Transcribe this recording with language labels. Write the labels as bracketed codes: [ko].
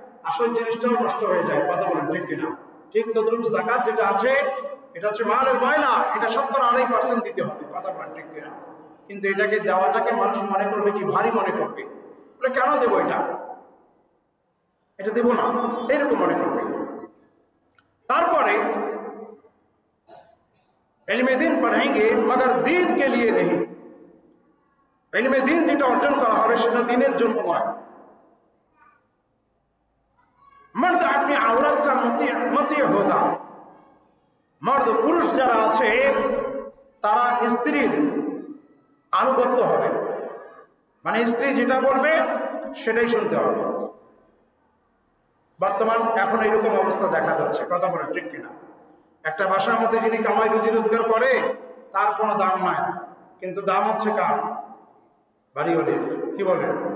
[bn] আসল জিনিসটাও নষ্ট হয়ে যায়। কথা বলেন ঠিক কিনা? ঠিক তদ্রুপ যাকাত যেটা আছে এটা হচ্ছে মালের ময়লা, এটা 70% দিতে হবে। কথা বলেন ঠিক কিনা? কিন্তু এটাকে দেওয়াটাকে মানুষ মনে করবে কি ভারী মনে করবে। কেন দেবো এটা, এটা দেব না, এরকম মনে করবে। তারপরে [hi] इल्म दीन पढ़ेंगे मगर दीन के लिए नहीं। इल्म दीन [bn] যেটা অর্জন করা হবে সেটা দ্বীনের জন্য নয়। [hi] मर्द अपनी औरत का मती होगा। मर्द पुरुष [bn] যারা আছে তারা স্ত্রীর আনুগত্য হবে, মানে স্ত্রী যেটা বলবে সেটাই শুনতে হবে। বর্তমান এখন এরকম অবস্থা দেখা যাচ্ছে। কথা বলে ঠিক কিনা? একটা বাসার মধ্যে যিনি কামাই রুজি রোজগার করে তার কোনো দাম নাই, কিন্তু দাম হচ্ছে কার? বাড়িওয়ালির। কি বলেন?